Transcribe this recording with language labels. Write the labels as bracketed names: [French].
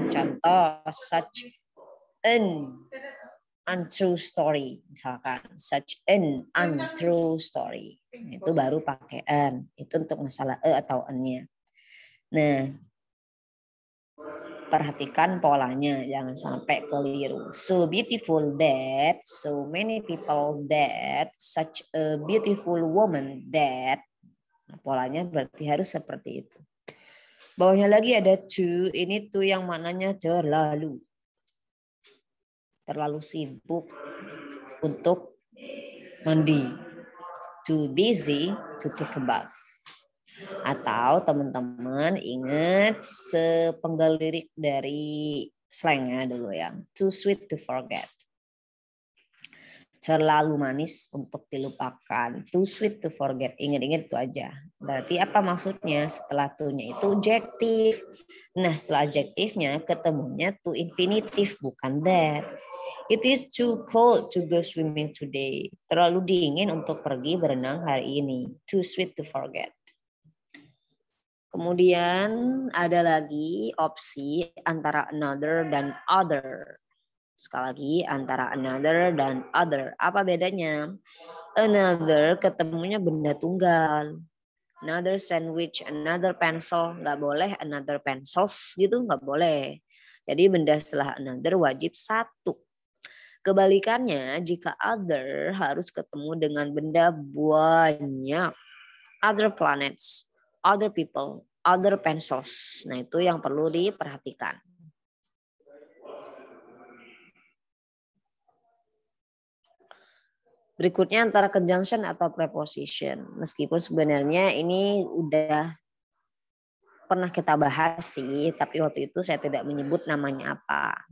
[Indonesian] Contoh, [English] such an untrue story. [Indonesian] Misalkan, [English] such an untrue story. [Indonesian] Itu baru pakai en. Itu untuk masalah e atau en-nya. Nah, perhatikan polanya, jangan sampai keliru. [English] So beautiful that, so many people that, such a beautiful woman that. [Indonesian] Nah, polanya berarti harus seperti itu. Bawahnya lagi ada to, ini to yang maknanya terlalu. Terlalu sibuk untuk mandi. [English] Too busy to take a bath. [Indonesian] Atau teman-teman ingat sepenggal lirik dari slangnya dulu ya. [English] Too sweet to forget. [Indonesian] Terlalu manis untuk dilupakan. [English] Too sweet to forget. [Indonesian] Ingat-ingat itu aja. Berarti apa maksudnya? Setelah to-nya itu adjektif. Nah setelah adjektifnya ketemunya to infinitive bukan that. [English] It is too cold to go swimming today. [Indonesian] Terlalu dingin untuk pergi berenang hari ini. [English] Too sweet to forget. [Indonesian] Kemudian ada lagi opsi antara another dan other. Sekali lagi antara another dan other. Apa bedanya? [English] Another [Indonesian] ketemunya benda tunggal. [English] Another sandwich, another pencil. [Indonesian] Nggak boleh [English] another pencils [Indonesian] gitu, nggak boleh. Jadi benda setelah another wajib satu. Kebalikannya jika other harus ketemu dengan benda banyak. [English] Other planets, other people, other pencils. [Indonesian] Nah, itu yang perlu diperhatikan. Berikutnya antara conjunction atau preposition. Meskipun sebenarnya ini udah pernah kita bahas sih, tapi waktu itu saya tidak menyebut namanya apa.